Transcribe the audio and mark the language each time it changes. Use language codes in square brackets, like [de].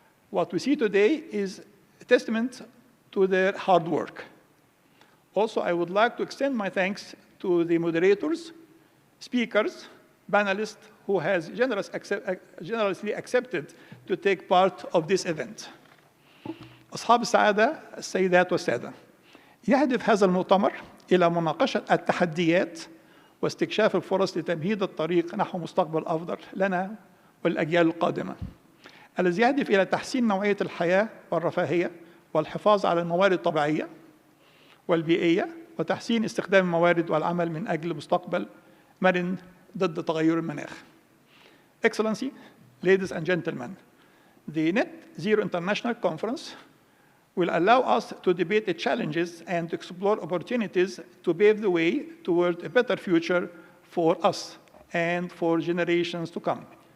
[en] What we see today is a testament to their hard work. Also, I would like to extend my thanks to the moderators, speakers, panelists who has generously accepted to take part of this event. [ar] أصحاب السعادة، السيدات والسادة، يهدف هذا المؤتمر إلى مناقشة التحديات واستكشاف الفرص لتمهيد الطريق نحو مستقبل أفضل لنا والأجيال القادمة، الذي يهدف إلى تحسين نوعية الحياة والرفاهية والحفاظ على الموارد الطبيعية والبيئية وتحسين استخدام الموارد والعمل من أجل مستقبل مرن ضد تغير المناخ. [en] Excellency, ladies and gentlemen, the Net Zero International Conference will allow us to debate the challenges and explore opportunities to pave the way toward a better future for us and for generations to come.